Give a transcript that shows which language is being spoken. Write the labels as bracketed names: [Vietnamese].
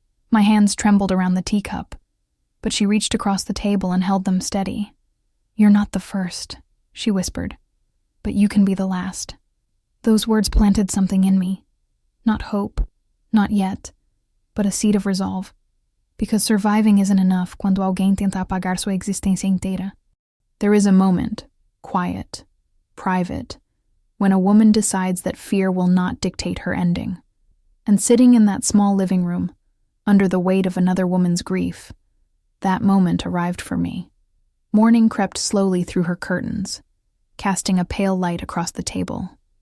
[English] My hands trembled around the teacup, but she reached across the table and held them steady. "You're not the first," she whispered, "but you can be the last." Those words planted something in me. Not hope, not yet, but a seed of resolve. Because surviving isn't enough [Portuguese] quando alguém tenta apagar sua existência inteira. [English] There is a moment, quiet, private, when a woman decides that fear will not dictate her ending. And sitting in that small living room, under the weight of another woman's grief, that moment arrived for me. Morning crept slowly through her curtains, casting a pale light across the table.